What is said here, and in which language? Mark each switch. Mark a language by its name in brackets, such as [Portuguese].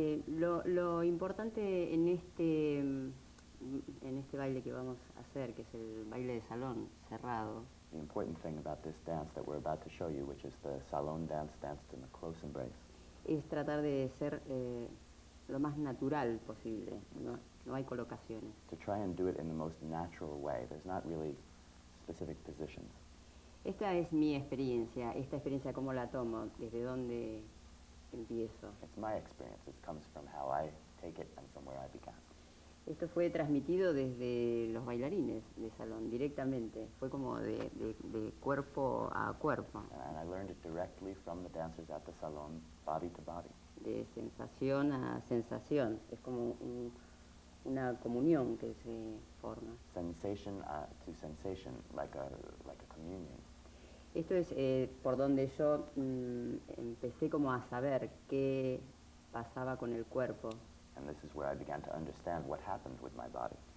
[Spanish] Lo importante en este baile que vamos a hacer, que es el baile de salón cerrado, [English] The important thing about this dance that we're about to show you, which is the salon dance danced in the close embrace, [Spanish] es tratar de ser lo más natural posible, no hay colocaciones. [English] to try and do it in the most natural way. There's not really specific positions. [Spanish] Esta es mi experiencia, cómo la tomo, desde dónde empiezo. [English] It's my experience. It comes from how I take it and from where I began. [Spanish] Esto fue transmitido desde los bailarines de salón, directamente. Fue como de cuerpo a cuerpo, [English] And I learned it directly from the dancers at the salon, body to body. [Spanish] de sensación a sensación. Es como una comunión que se forma. [English] Sensation to sensation, like a communion. [Spanish] Esto es por donde yo empecé como a saber qué pasaba con el cuerpo. [English] And this is where I began to understand what happened with my body.